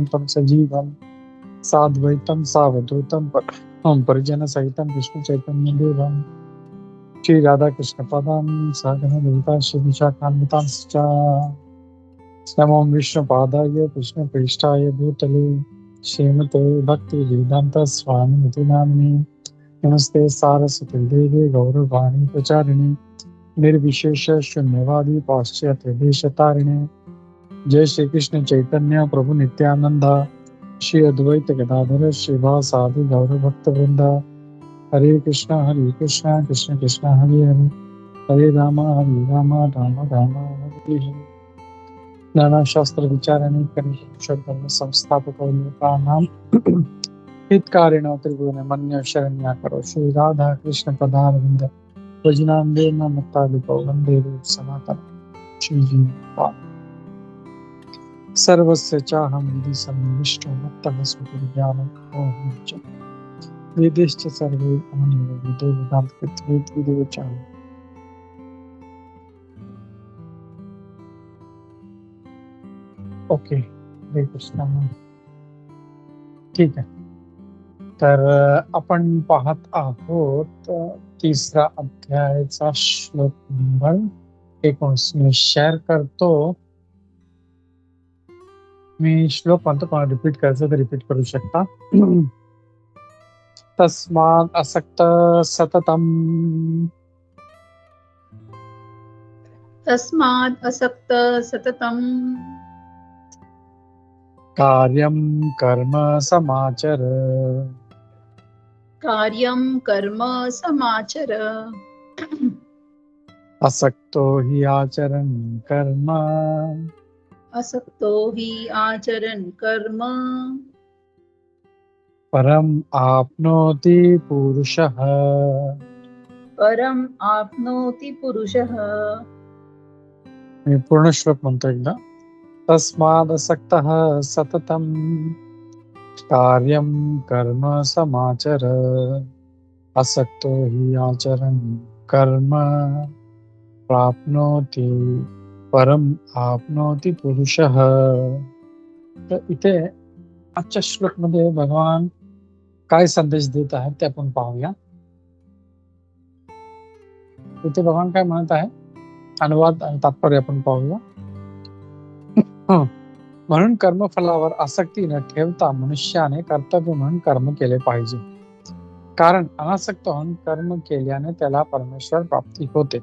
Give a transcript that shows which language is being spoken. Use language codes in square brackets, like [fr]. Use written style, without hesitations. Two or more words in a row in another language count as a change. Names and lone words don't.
[sa] तं सजीवं साद्वैतं सावधूतं परिजनसहितं विष्णुचैतन्यदेवं श्री राधाकृष्ण पदां सहगण ललिता श्रीविशाखान्वितांश्च नमो विष्णुपादाय कृष्णप्रेष्ठाय भूतले श्रीमते भक्तिवेदान्त स्वामिनिति नाम्नि नमस्ते सारस्वती देवे गौरवाणी प्रचारिणे निर्विशेष शून्यवादी पाश्चात्य देशतारिणे. जय श्री कृष्ण चैतन्य प्रभु नित्यानंद श्री अद्वैत गदाधर श्रीवासादि गौर भक्त वृंद. हरे कृष्णा कृष्ण कृष्ण हरे हरे हरे राम राम राम हरे हरे. नाना शास्त्र विचाराने धर्म संस्थापक लोकानां हितकारिण त्रिभुवन मन्य शरण्या करो श्री राधा कृष्ण पदारविंद भजनाम्बे नमतालिको वंदे रूप सनातन श्री सर्वस्य चाहं विधि सन्निविष्टो मत्तः स्मृतिर्ज्ञानं मोहं च वेदेश्च सर्वे अहमेव वेदो वेदान्तकृत्वेद चाहं. [mr] ओके, हरे कृष्ण. ठीक आहे. तर आपण पाहत आहोत तिसरा अध्यायाचा श्लोक नंबर 19. मी शेअर करतो. मी श्लोक म्हणतो, पण रिपीट करायचं तर रिपीट करू शकता. [sa] तस्मात् असक्त सततम् कार्यं कर्म समाचर असक्तो हि आचरन् कर्म परम आपनोति पुरुषः. [mr] मी पूर्ण श्लोक म्हणतो एकदा. [sa] तस्मादसक्तः सततं कार्यं कर्म समाचर असक्तो हि आचरन् कर्म प्राप्नोति परम आपनोति पुरुषः. [mr] तर इथे आजच्या श्लोक मध्ये भगवान काय संदेश देत आहेत ते आपण पाहूया. इथे भगवान काय म्हणत आहे, अनुवाद आणि तात्पर्य आपण पाहूया. म्हणून कर्मफलावर आसक्ती न ठेवता मनुष्याने कर्तव्य म्हणून कर्म केले पाहिजे, कारण अनासक्त होऊन कर्म केल्याने त्याला परमेश्वर प्राप्ती होते.